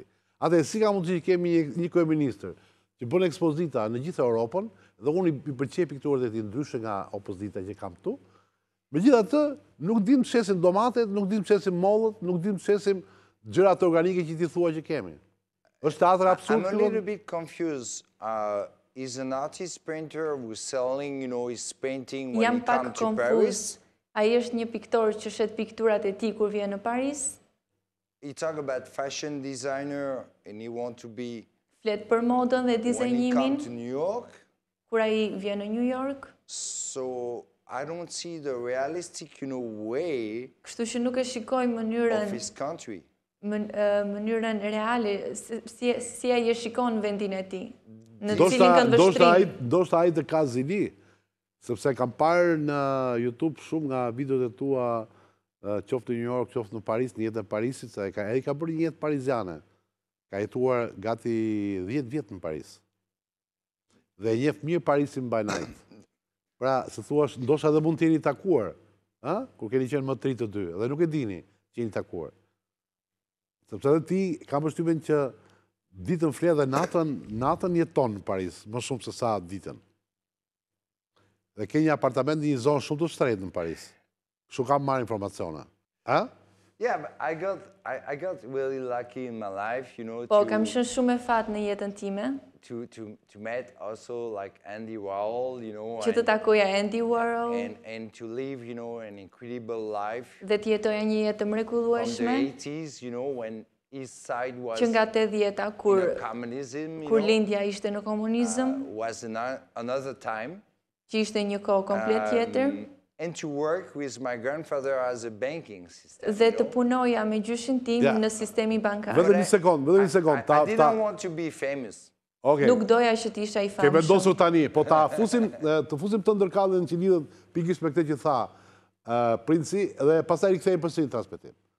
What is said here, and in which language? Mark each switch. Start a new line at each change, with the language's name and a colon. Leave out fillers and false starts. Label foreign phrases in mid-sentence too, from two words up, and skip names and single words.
Albanian: Atë si ka mundësi që kemi një kryeministër që bën ekspozita në gjithë Europën dhe unë i pëlqej pikturat e tij ndryshe nga opozita që kam këtu. Megjithatë, nuk dim të shesim domatet, nuk dim të shesim mollët, nuk dim të shesim gjërat organike që ti thua që kemi. Është teatr absurd.
English: I'm a little bit confused. Is an artist painter who's selling, his painting when he comes to Paris?
Albanian: Ai është një piktor që shet pikturat e tij kur vjen në Paris?
English: He talk about fashion designer and he want to be
Albanian: Flet për modën dhe
English: when he
Albanian: dizajnimin
English: come to New York.
Albanian: kur ai vjen në New York.
English: So I don't see the realistic, way
Albanian: Kështu që nuk e shikoj mënyrën
English: of his country.
Albanian: mënyrën reale si ai e shikon vendin e tij. Në cilin kënd vështrim. Ndoshta ai të ka zili, sepse kam parë në YouTube shumë nga videot e tua, qoftë në New York, qoftë në Paris, në jetën e Parisit, se ai ka bërë një jetë pariziane. Ka jetuar gati 10 vjet në Paris. Dhe e njeh mirë Parisin
English: by night.
Albanian: Pra, se thuash, ndoshta edhe mund të jeni takuar, kur keni qenë më të ri të dy, dhe nuk e dini që jeni takuar. Sepse edhe ti ka përshtypjen që ditën flet dhe natën jeton në Paris, më shumë se sa ditën. Dhe ke një apartament në një zonë shumë të shtrenjtë në Paris. Kështu kam marrë informacione.
English: Yeah, but I got really lucky in my life,
Albanian: Po, kam qenë shumë e fat në jetën time.
English: To meet also like Andy Warhol,
Albanian: Që të takoja Andy Warhol.
English: And to live, an incredible life.
Albanian: Dhe të jetoja një jetë
English: From
Albanian: mrekullueshme.
English: the 80s, when East Side was
Albanian: Që nga 80-ta kur
English: communism,
Albanian: lindja ishte në komunizëm,
English: was another time.
Albanian: që ishte një kohë komplet tjetër.
English: And to work with my grandfather as a banking system.
Albanian: Dhe të punoja me gjyshin tim në sistemi bankar. Vedhe një sekund.
English: I didn't want to be famous.
Albanian: Nuk doja që t'isha i Ke famshëm. vendosur tani, po të fusim të ndërkallën që lidhet pikërisht me këtë që tha Princi, dhe pastaj rikthehemi përsëri në transmetim.